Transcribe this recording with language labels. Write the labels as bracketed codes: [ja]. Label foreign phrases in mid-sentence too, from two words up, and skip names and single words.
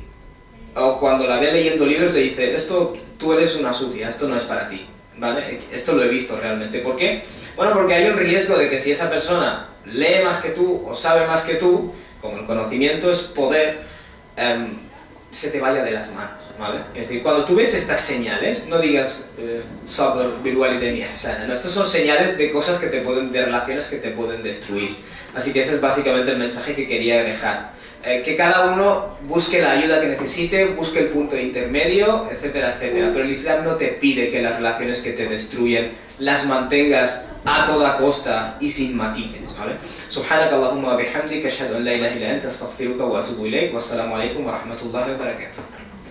[es] O cuando la ve leyendo libros le dice, esto, tú eres una sucia, esto no es para ti. ¿vale? Esto lo he visto realmente. ¿Por qué? Bueno, porque hay un riesgo de que si esa persona lee más que tú o sabe más que tú, como el conocimiento es poder, se te vaya de las manos, ¿vale? Es decir, cuando tú ves estas señales, no digas [ar] صبر بالوالدين إحسانا, [es] no, estos son señales de cosas que te pueden, de relaciones que te pueden destruir. Así que ese es básicamente el mensaje que quería dejar. Que cada uno busque la ayuda que necesite, busque el punto intermedio, etcétera, etcétera. Pero el Islam no te pide que las relaciones que te destruyen las mantengas a toda costa y sin matices, ¿vale? [ar] سبحانك اللهم وبحمدك أشهد أن لا إله إلا أنت أستغفرك وأتوب إليك. والسلام عليكم ورحمة الله وبركاته.